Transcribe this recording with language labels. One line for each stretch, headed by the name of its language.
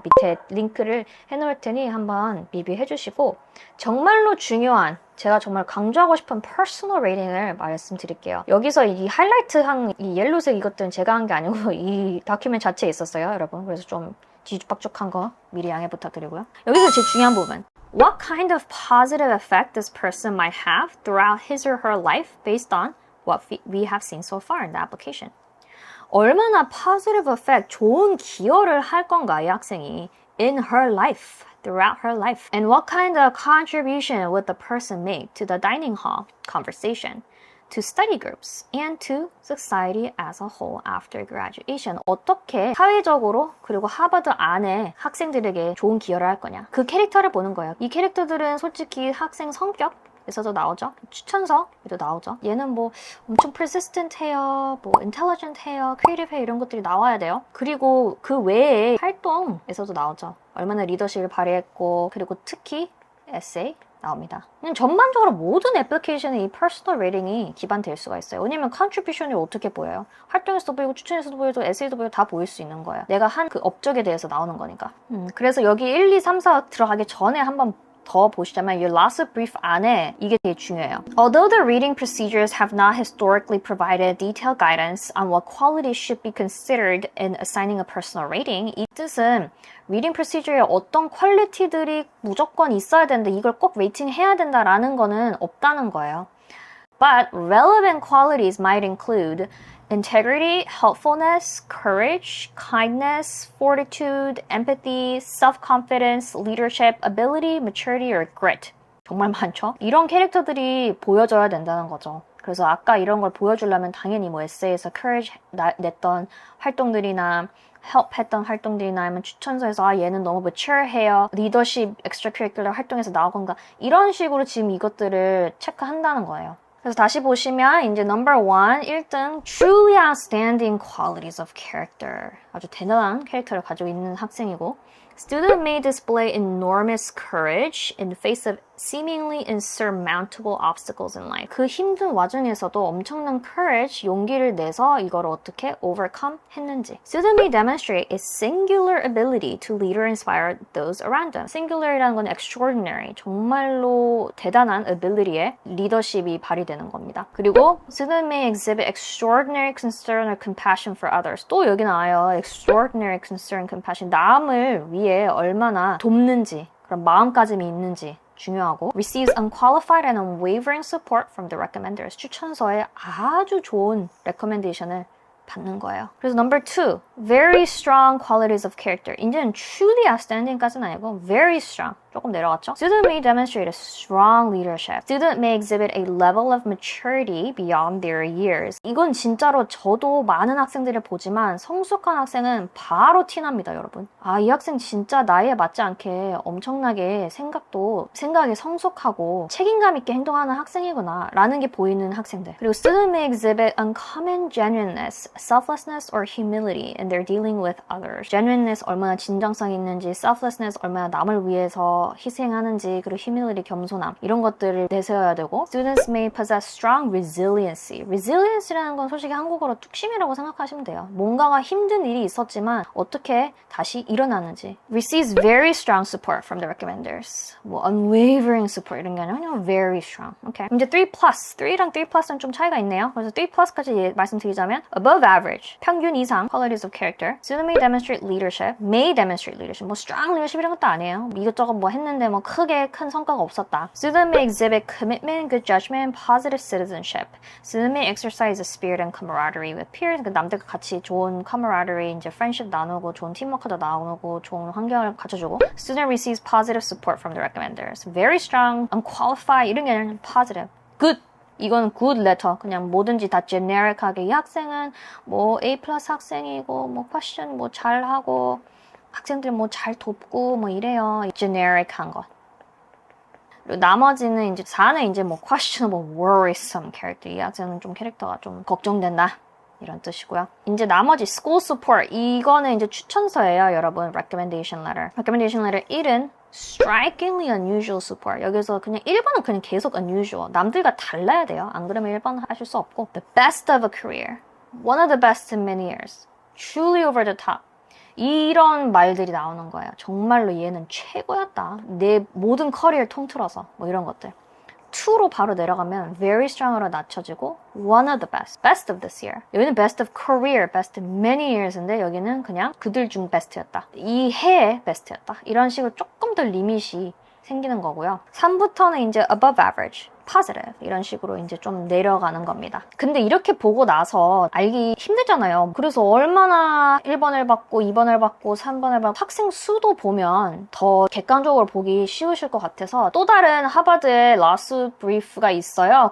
Korean: 밑에 링크를 해놓을 테니 한번 비비해 주시고 정말로 중요한 제가 정말 강조하고 싶은 퍼스널 레이팅을 말씀드릴게요. 여기서 이 하이라이트한 이 옐로색 이것들은 제가 한 게 아니고 이 다큐멘트 자체에 있었어요, 여러분. 그래서 좀 뒤죽박죽한 거 미리 양해 부탁드리고요. 여기서 제일 중요한 부분.
English: What kind of positive effect this person might have throughout his or her life based on what we have seen so far in the application?
Korean: 얼마나
English: positive effect,
Korean: 좋은 기여를 할 건가, 이 학생이
English: in her life, throughout her life. And what kind of contribution would the person make to the dining hall conversation, to study groups, and to society as a whole after graduation.
Korean: 어떻게 사회적으로 그리고 하버드 안에 학생들에게 좋은 기여를 할 거냐. 그 캐릭터를 보는 거예요. 이 캐릭터들은 솔직히 학생 성격 에서도 나오죠. 추천서에도 나오죠. 얘는 뭐 엄청 persistent 해요, 뭐 intelligent 해요, creative 해요 이런 것들이 나와야 돼요. 그리고 그 외에 활동에서도 나오죠. 얼마나 리더십을 발휘했고 그리고 특히 에세이 나옵니다. 그냥 전반적으로 모든 애플리케이션에 이 퍼스널 레이팅이 기반될 수가 있어요. 왜냐면 컨트리뷰션이 어떻게 보여요? 활동에서도 보이고 추천에서도 보여도 에세이도 보여도 다 보일 수 있는 거예요. 내가 한 그 업적에 대해서 나오는 거니까. 그래서 여기 1, 2, 3, 4 들어가기 전에 한번 더 보시자면 이 last brief 안에 이게 되게 중요해요.
English: Although the reading procedures have not historically provided detailed guidance on what qualities should be considered in assigning a personal rating,
Korean: 이 뜻은 reading procedure에 어떤 퀄리티들이 무조건 있어야 되는데 이걸 꼭 레이팅 해야 된다라는 거는 없다는 거예요.
English: But relevant qualities might include integrity, helpfulness, courage, kindness, fortitude, empathy, self-confidence, leadership, ability, maturity, or grit.
Korean: 정말 많죠? 이런 캐릭터들이 보여줘야 된다는 거죠. 그래서 아까 이런 걸 보여주려면 당연히 뭐 에세이에서 courage 냈던 활동들이나 help 했던 활동들이나 아니면 추천서에서 얘는 너무 mature해요. 리더십, extracurricular 활동에서 나오건가 이런 식으로 지금 이것들을 체크한다는 거예요. 그래서 다시 보시면 이제
English: number 1, 1등 truly outstanding qualities of character.
Korean: 아주 대단한 캐릭터를 가지고 있는 학생이고
English: Student may display enormous courage in the face of seemingly insurmountable obstacles in life.
Korean: 그 힘든 와중에서도 엄청난 courage, 용기를 내서 이걸 어떻게 overcome 했는지.
English: Student may demonstrate a singular ability to lead or inspire those around them.
Korean: Singular이라는 건 extraordinary, 정말로 대단한 ability에 리더십이 발휘되는 겁니다.
English: 그리고 Student may exhibit extraordinary concern or compassion for others.
Korean: 또 여기 나와요.
English: Extraordinary concern, compassion.
Korean: 남을 위해 얼마나 돕는지, 그런 마음가짐이 있는지 중요하고
English: receives unqualified and unwavering support from the recommenders.
Korean: 추천서에 아주 좋은 recommendation을 받는 거예요.
English: 그래서 number 2, very strong qualities of character.
Korean: 이제는 truly outstanding까지는 아니고
English: very strong.
Korean: 조금 내려갔죠?
English: Student may demonstrate a strong leadership. Student may exhibit a level of maturity beyond their years.
Korean: 이건 진짜로 저도 많은 학생들을 보지만 성숙한 학생은 바로 티납니다, 여러분. 아, 이 학생 진짜 나이에 맞지 않게 엄청나게 생각이 성숙하고 책임감 있게 행동하는 학생이구나 라는 게 보이는 학생들.
English: 그리고 student may exhibit uncommon genuineness, selflessness, or humility in their dealing with others. genuineness
Korean: 얼마나 진정성이 있는지,
English: selflessness
Korean: 얼마나 남을 위해서 위해서 희생하는지, 그리고 humility, 겸손함 이런 것들을 내세워야 되고
English: Students may possess strong resiliency.
Korean: resiliency라는 건 솔직히 한국어로 뚝심이라고 생각하시면 돼요. 뭔가가 힘든 일이 있었지만 어떻게 다시 일어나는지.
English: Receives very strong support from the recommenders.
Korean: 뭐 unwavering support 이런 게 아니라 그냥 very strong. Okay. 이제 3+. 3랑 3+는 좀 차이가 있네요. 그래서 3+까지 말씀드리자면 above average, 평균 이상 qualities of character.
English: Student may demonstrate leadership. May demonstrate leadership.
Korean: 뭐 strong leadership 이런 것도 아니에요. 이것저것 뭐 했는데 뭐 크게 큰 성과가 없었다.
English: Student may exhibit commitment, good judgment, positive citizenship. Student may exercise a spirit and camaraderie with peers.
Korean: 남들과 같이 좋은 camaraderie, 이제 friendship 나누고 좋은 팀워크도 나누고 좋은 환경을 갖춰주고.
English: Student receives positive support from the recommenders. Very strong, unqualified
Korean: 이런 게 아니라
English: positive, good. 이건 good letter.
Korean: 그냥 뭐든지 다 generic하게 이 학생은 뭐 A+ 학생이고 뭐 question 뭐 잘하고 학생들 뭐 잘 돕고 뭐 이래요. generic한 것. 그리고 나머지는 이제 4는 이제 뭐 questionable, worrisome character. 이 학생은 좀 캐릭터가 좀 걱정된다. 이런 뜻이고요. 이제 나머지 school support. 이거는 이제 추천서예요, 여러분.
English: recommendation letter. recommendation letter 1은 strikingly unusual support.
Korean: 여기서 그냥 1번은 그냥 계속 unusual. 남들과 달라야 돼요. 안 그러면 1번 하실 수 없고.
English: The best of a career. One of the best in many years. Truly over the top.
Korean: 이런 말들이 나오는 거예요. 정말로 얘는 최고였다. 내 모든 커리어를 통틀어서 뭐 이런 것들. 2로 바로 내려가면 very strong으로 낮춰지고 one of the best, best of this year. 여기는 best of career, best of many years인데 여기는 그냥 그들 중 best였다. 이 해의 best였다. 이런 식으로 조금 더 리밋이 생기는 거고요. 3부터는 이제 above average, positive 이런 식으로 이제 좀 내려가는 겁니다. 근데 이렇게 보고 나서 알기 힘들잖아요. 그래서 얼마나 1번을 받고 2번을 받고 3번을 받고 학생 수도 보면 더 객관적으로 보기 쉬우실 것 같아서 또 다른 하버드의 라스 브리프가 있어요.